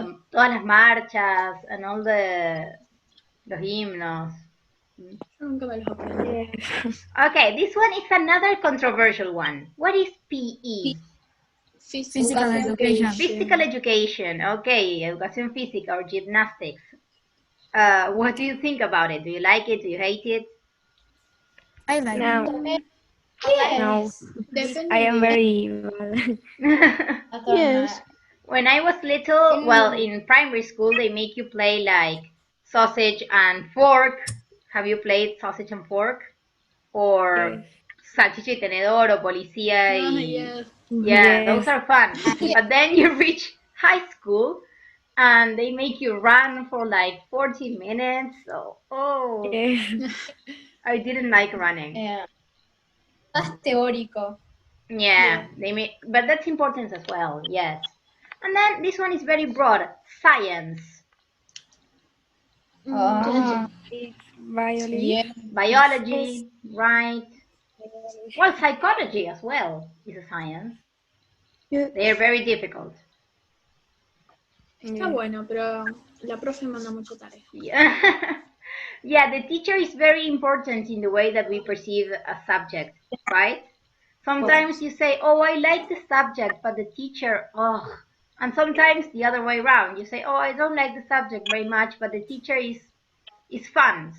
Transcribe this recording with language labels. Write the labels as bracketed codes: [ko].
[es] Todas las marchas [en] and all [es] los himnos. Yo nunca me los aprendí. [en] Yes. Okay, this one is another controversial one. What is PE? Physical education. Physical education. Okay, [es] educación física [en] or gymnastics. What do you think about it? Do you like it? Do you hate it? I like No. No. [es] Depende [en] I am de- very bad. Yes. When I was little, well, in primary school, they make you play like sausage and fork. Have you played sausage and fork? [es] Or salchicha y tenedor, o policía y... [en] yes. Yeah, Yes. those are fun. But then you reach high school and they make you run for like 40 minutes. So, oh, Yes. I didn't like running. [es] Más teórico. [en] Yeah, they make, but that's important as well. Yes. And then this one is very broad. Science, Ah, It's biology. yeah. biology, right? Well, psychology as well is a science. They are very difficult. [es] Está bueno, pero la profe manda mucha tarea. [en] Yeah. Yeah, the teacher is very important in the way that we perceive a subject, right? Sometimes you say, oh, I like the subject, but the teacher, oh. And sometimes the other way around. You say, oh, I don't like the subject very much, but the teacher is fun.